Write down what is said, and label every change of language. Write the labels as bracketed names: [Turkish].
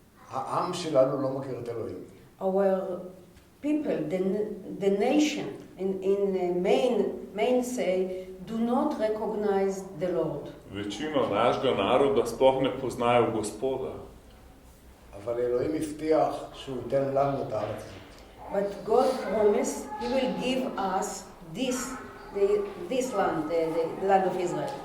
[Hebrew] העם שלנו לא מכיר את אלוהים. [English] Our people, the nation, in main say, do not recognize the Lord. [Slovenian] Večino našega naroda sploh ne poznajo Gospoda. [Hebrew] אבל אלוהים הבטיח שהוא ייתן לנו את הארץ. [English] But God promised He will give us this land, the land of Israel.